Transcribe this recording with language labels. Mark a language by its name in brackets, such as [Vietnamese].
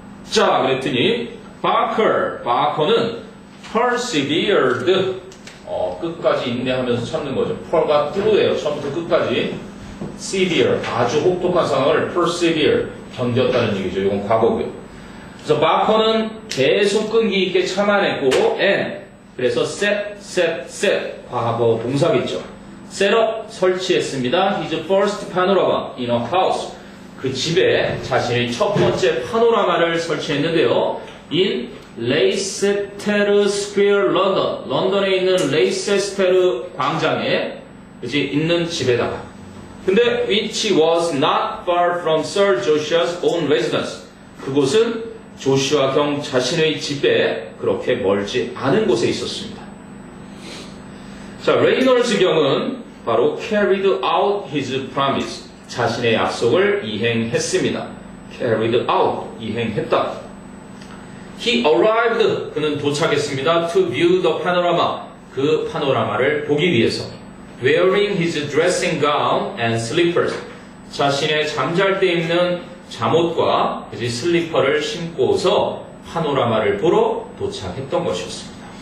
[Korean] 자, 그랬더니 바커는 [English] persevered, [Korean] 끝까지 인내하면서 참는 거죠. per가 through예요. 처음부터 끝까지. severe, 아주 혹독한 상황을 persevere, 견뎠다는 얘기죠. 이건 과거고요. 그래서 바커는 계속 끈기 있게 참아냈고 and 그래서 set 과거 동사겠죠. [English] set up [Korean] 설치했습니다. [English] His first panorama in a house. [Korean] 그 집에 자신의 첫 번째 파노라마를 설치했는데요. In 레이세스테르 스퀘어 런던. 런던에 있는 레이세스테르 광장에 이제 있는 집에다가. 근데 [English] which was not far from Sir Josiah's own residence. [Korean] 그곳은 조슈아 경 자신의 집에 그렇게 멀지 않은 곳에 있었습니다. 자, 레이널즈 경은 바로 [English] carried out his promise. [Korean] 자신의 약속을 이행했습니다. carried out, 이행했다. [English] He arrived, [Korean] 그는 도착했습니다. [English] To view the panorama, [Korean] 그 파노라마를 보기 위해서. [English] Wearing his dressing gown and slippers, [Korean] 자신의 잠잘 때 입는 잠옷과 이제 슬리퍼를 신고서 파노라마를 보러 도착했던 것이었습니다.